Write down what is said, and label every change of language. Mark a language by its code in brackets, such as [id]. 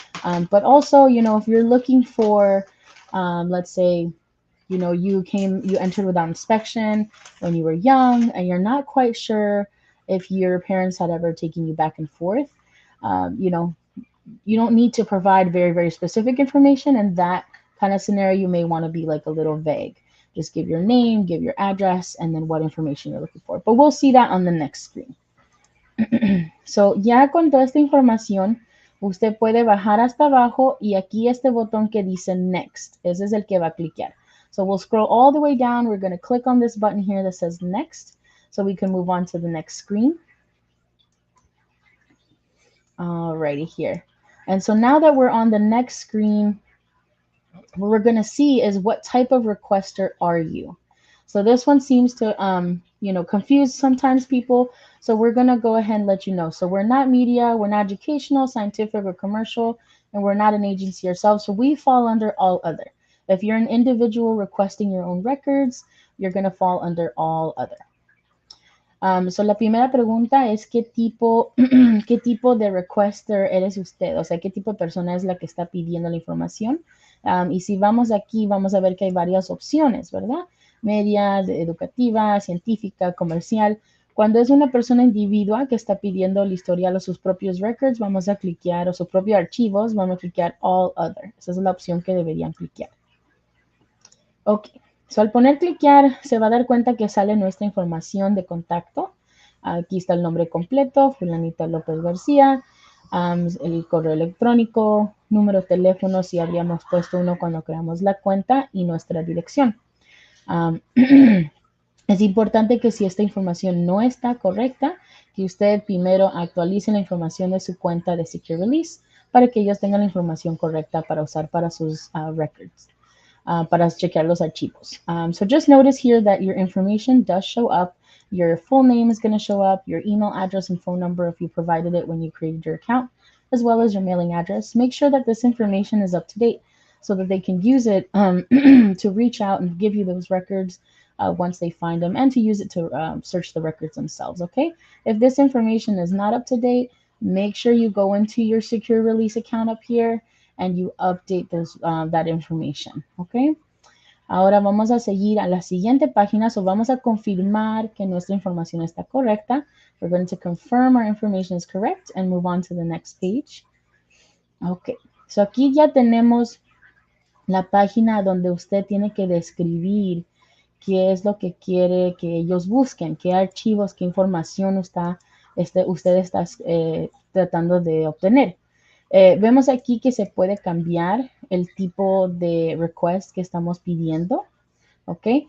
[en] But also, if you're looking for, let's say, you entered without inspection when you were young and you're not quite sure if your parents had ever taken you back and forth, you don't need to provide very, very specific information. In that kind of scenario, you may want to be like a little vague. Just give your name, give your address, and then what information you're looking for. But we'll see that on the next screen. So ya con toda esta información, usted puede bajar hasta abajo y aquí este botón que dice Next. Ese es el que va a cliquear. So we'll scroll all the way down. We're going to click on this button here that says Next so we can move on to the next screen. Alrighty here. And so now that we're on the next screen, what we're going to see is what type of requester are you? So this one seems to, confuse sometimes people. So we're going to go ahead and let you know. So we're not media, we're not educational, scientific, or commercial, and we're not an agency ourselves. So we fall under all other. If you're an individual requesting your own records, you're going to fall under all other. [es] So la primera pregunta es qué tipo de requester eres usted, o sea, qué tipo de persona es la que está pidiendo la información. Y si vamos aquí, vamos a ver que hay varias opciones, ¿verdad? Media, educativa, científica, comercial. Cuando es una persona individual que está pidiendo el historial o sus propios records, vamos a cliquear, o sus propios archivos, vamos a cliquear All Other. Esa es la opción que deberían cliquear. Ok. So, al poner cliquear, se va a dar cuenta que sale nuestra información de contacto. Aquí está el nombre completo, Fulanita López García, el correo electrónico, número de teléfono, si habríamos puesto uno cuando creamos la cuenta, y nuestra dirección. Es importante que si esta información no está correcta, que usted primero actualice la información de su cuenta de Secure Release para que ellos tengan la información correcta para usar para sus records. Para chequear los archivos. [en] So just notice here that your information does show up. Your full name is going to show up, your email address and phone number if you provided it when you created your account, as well as your mailing address. Make sure that this information is up to date so that they can use it to reach out and give you those records once they find them, and to use it to search the records themselves, okay? If this information is not up to date, make sure you go into your Secure Release account up here and you update those that information, okay? [es] Ahora vamos a seguir a la siguiente página, so vamos a confirmar que nuestra información está correcta. [en] We're going to confirm our information is correct and move on to the next page. [es] Okay, so aquí ya tenemos la página donde usted tiene que describir qué es lo que quiere que ellos busquen, qué archivos, qué información usted está tratando de obtener. Vemos aquí que se puede cambiar el tipo de request que estamos pidiendo, ¿ok?